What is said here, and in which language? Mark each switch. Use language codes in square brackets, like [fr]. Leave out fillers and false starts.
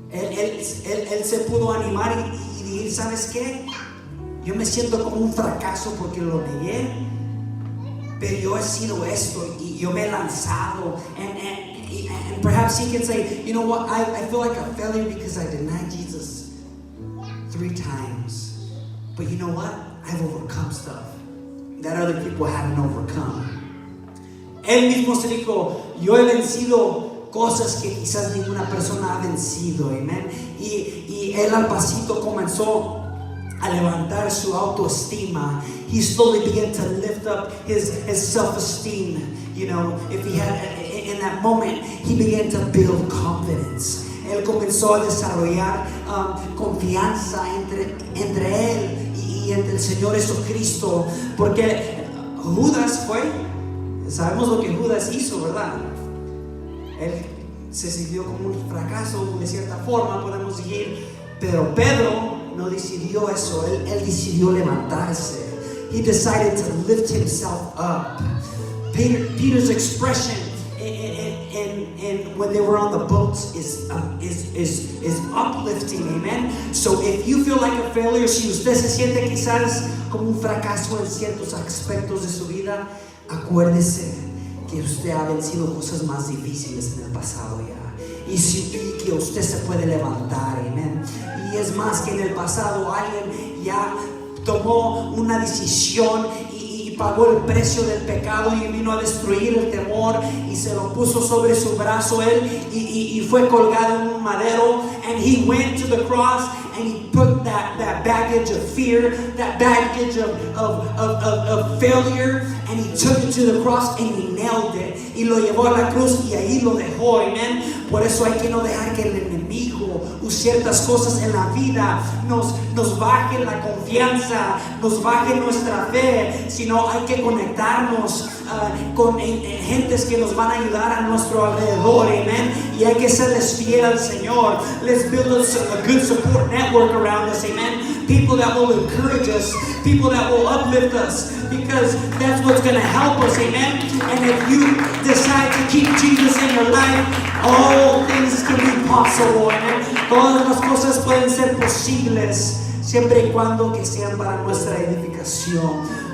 [es] Él se pudo animar y decir, ¿sabes qué? Yo me siento como un fracaso porque lo negué, pero yo he sido esto y yo me he lanzado. [en] And perhaps he can say, you know what, I feel like a failure because I denied Jesus 3 times. But you know what? I've overcome stuff that other people haven't overcome. [es] Él mismo se dijo, yo he vencido cosas que quizás ninguna persona ha vencido, amen. Y él al pasito comenzó a levantar su autoestima. [en] He slowly began to lift up his self-esteem. You know, if he had, in that moment, he began to build confidence. [es] Él comenzó a desarrollar confianza entre él y entre el Señor Jesucristo, porque Judas sabemos lo que Judas hizo, ¿verdad? Él se sintió como un fracaso de cierta forma, podemos decir, pero Pedro no decidió eso. Él decidió levantarse. [en] He decided to lift himself up. Peter's expression in when they were on the boats is uplifting, amen. So if you feel like a failure, [es] si usted se siente quizás como un fracaso en ciertos aspectos de su vida, acuérdese que usted ha vencido cosas más difíciles en el pasado ya, y que usted se puede levantar, amén. Y es más, que en el pasado alguien ya tomó una decisión y pagó el precio del pecado y vino a destruir el temor y se lo puso sobre su brazo él y fue colgado en un madero, [en] and he went to the cross and he put that baggage of fear, that baggage of failure, and he took it to the cross and he nailed it [es] y lo llevó a la cruz y ahí lo dejó, amén. Por eso hay que no dejar que el enemigo o ciertas cosas en la vida nos bajen la confianza, nos bajen nuestra fe, sino hay que conectarnos con gentes que nos van a ayudar a nuestro alrededor, amén. Y hay que serles fiel al Señor. [en] Let's build a good support network around us, amen. People that will encourage us, people that will uplift us, because that's what's going to help us, amen. And if you decide to keep Jesus in your life, all things can be possible, amen. [es] Todas las cosas pueden ser posibles, siempre y cuando que sean para nuestra edificación.